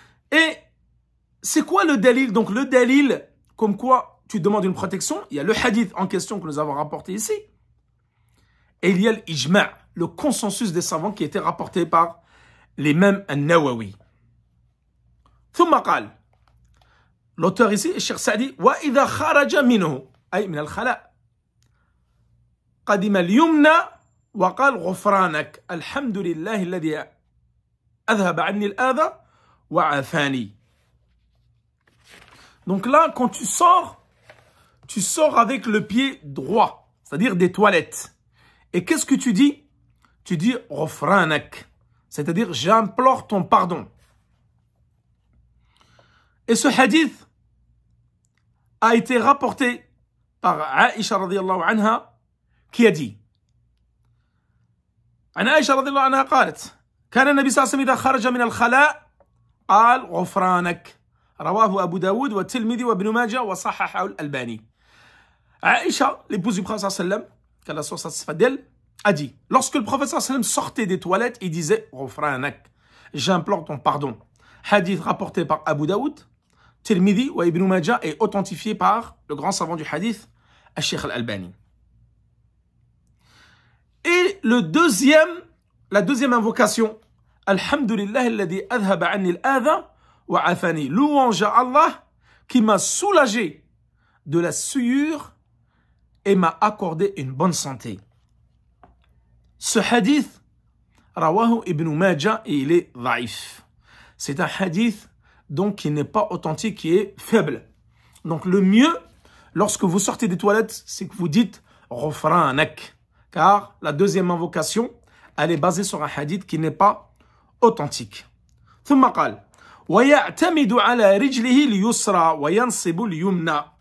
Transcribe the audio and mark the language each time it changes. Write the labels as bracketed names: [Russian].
[French] Et c'est quoi le dalil? Donc le dalil, comme quoi tu demandes une protection, il y a le hadith en question que nous avons rapporté ici. Et il y a l'ijma', le consensus des savants qui a été rapporté par l'imam An-Nawawi. [Arabic] ثم قال, [French] l'auteur ici, Cheikh Sa'di, [Arabic] وَإِذَا خَرَجَ مِنْهُ أي من الخلاء قدم اليمنى وقال غفرانك الحمد لله الذي أذهب عني الآذى وعافاني. [French] Donc là, quand tu sors avec le pied droit, c'est-à-dire des toilettes. Et qu'est-ce que tu dis? Tu dis Ghufranak, c'est-à-dire j'implore ton pardon. Et ce hadith a été rapporté par Aïcha radiyallahu anha qui a dit [Arabic] عن عائشة رضي الله عنها قالت كان النبي صلى الله عليه وسلم إذا خرج من الخلاء قال غفرانك رواه أبو داود والترمذي وابن ماجه وصححه الألباني. [French] Aïcha, l'épouse du prophète sallallahu alayhi wa sallam, qu'Allah soit satisfait d'elle, a dit, lorsque le prophète sallallahu alayhi wa sallam sortait des toilettes, il disait Ghufranak, j'implore ton pardon. Hadith rapporté par Abu Daoud, Tirmidhi ou Ibn Majah et authentifié par le grand savant du hadith, Al-Sheikh Al-Albani. Et la deuxième invocation, [Arabic] Alhamdulillah alladhi adhaba anni al-adha wa afani. [French] Louange à Allah qui m'a soulagé de la souillure et m'a accordé une bonne santé. Ce hadith, [Arabic] rawahu [French] Ibn Majah, et il est dhaif. C'est un hadith donc qui n'est pas authentique, qui est faible. Donc le mieux, lorsque vous sortez des toilettes, c'est que vous dites Ghufranak. Car la deuxième invocation, elle est basée sur un hadith qui n'est pas authentique. [Arabic] ثم قال ويعتمد على رجله اليسرى وينصب اليمنى.